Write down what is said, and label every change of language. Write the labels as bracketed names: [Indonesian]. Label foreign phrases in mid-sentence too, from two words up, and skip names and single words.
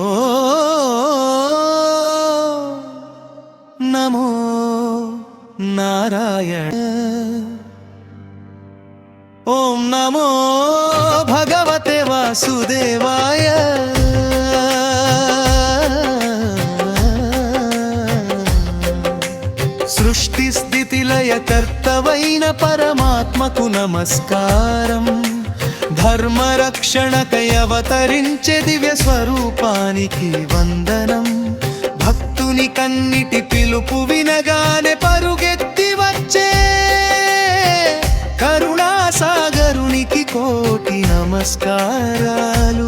[Sanskrit] नमो नारायण ओम नमो भगवते वासुदेवाय [Telugu] సృష్టి స్థితి లయ కర్తవైన పరమాత్మకు నమస్కారం ధర్మ రక్షణకై అవతరించే దివ్య స్వరూపానికి వందనం భక్తుని కన్నిటి పిలుపు వినగానే పరుగెత్తి వచ్చే కరుణాసాగరునికి కోటి నమస్కారాలు